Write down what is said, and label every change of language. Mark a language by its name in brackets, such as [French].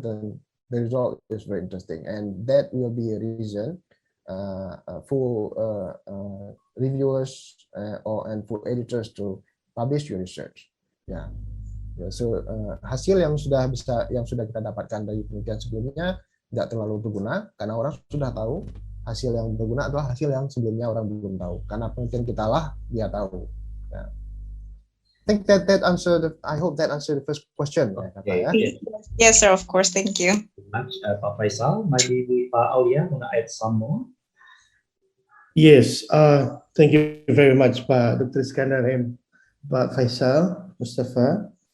[English] Then the result is very interesting, and that will be a reason for reviewers and for editors to publish your research. Ya, yeah. [Indonesian] So hasil yang sudah kita dapatkan dari penelitian sebelumnya tidak terlalu berguna karena orang sudah tahu. Hasil yang berguna adalah hasil yang sebelumnya orang belum tahu. Karena penelitian kita lah dia tahu. Yeah. [English] I think that answered. I hope that answered the first question. Okay. [Indonesian] Ya. [English] Yes, sir. Of course. Thank you. Much, Pak Faisal. Maybe Pak Aulia want to add some more? Yes, thank you very much, Pak Dr. Iskandar and Pak Faisal, Mustafa.